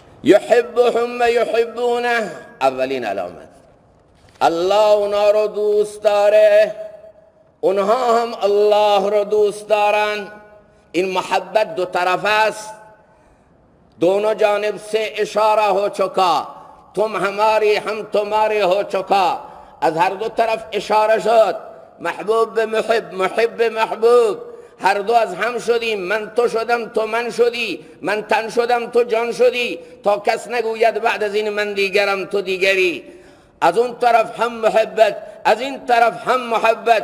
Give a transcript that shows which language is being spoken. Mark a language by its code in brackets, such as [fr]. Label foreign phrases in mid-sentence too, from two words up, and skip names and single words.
[ar] یحبهم و یحبونه، [fa] اولین علامت. الله اونا رو دوست داره، اونها هم الله رو دوست دارن. این محبت دو طرف است، [ur] دونوں جانب سے اشارہ ہو چکا، تم ہماری ہم تمہارے ہو چکا. [fa] از هر دو طرف اشاره شد. محبوب به محب، محب به محبوب، هر دو از هم شدیم. من تو شدم تو من شدی، من تن شدم تو جان شدی، تا کس نگوید بعد از این من دیگرم تو دیگری. از اون طرف هم محبت، از این طرف هم محبت.